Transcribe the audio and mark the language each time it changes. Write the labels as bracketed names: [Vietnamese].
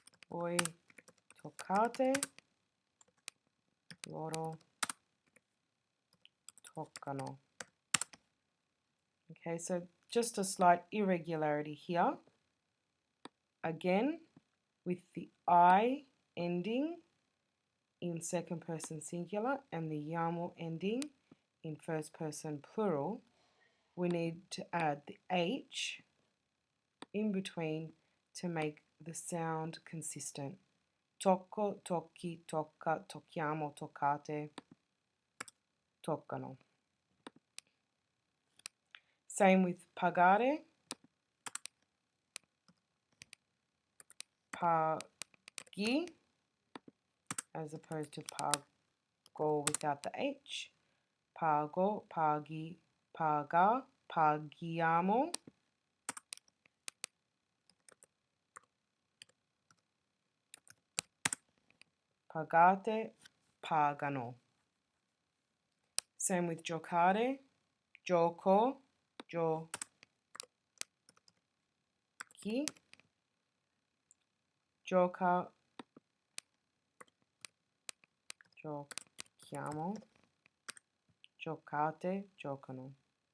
[Italian] Voi toccate, loro toccano. [English] Okay, so just a slight irregularity here. Again, with the I ending in second person singular and the iamo ending in first person plural, we need to add the H in between to make the sound consistent. [Italian] Tocco, tocchi, tocca, tocchiamo, toccate, toccano. [English] Same with pagare, paghi, as opposed to pago without the H. [Italian] Pago, paghi, paga, paghiamo. Pagate, pagano. [English] Same with [Italian] giocare, gioco, giochi, gioca, giochiamo, giocate, giocano.